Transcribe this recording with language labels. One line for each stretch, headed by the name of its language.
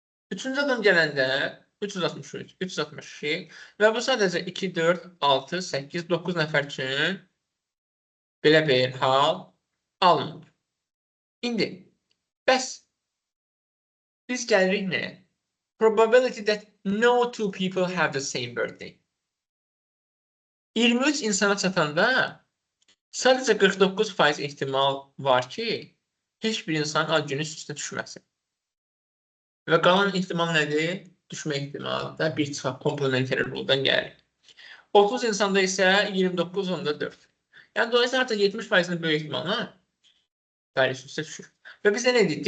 Azerbaijani: Üçüncü adam gələndə 363, 362 və bu sadəcə 2, 4, 6, 8, 9 nəfər üçün belə bir hal alınır. İndi, bəs biz gəlirik nəyə?
English: Probability that no two people have the same birthday.
Azerbaijani: 23 insana çatanda sadəcə 49% ehtimal var ki, heç bir insanın ad günü üstünə düşməsin. Və qalan ehtimal nədir? Düşmə ehtimalı da bir çıxaq komplementary rule-dan gəlir. 30 insanda isə 29.4. Yəni, dolayısıyla artıq 70%-nin böyük ehtimalla tarix üstə düşür. Və biz nə dedik?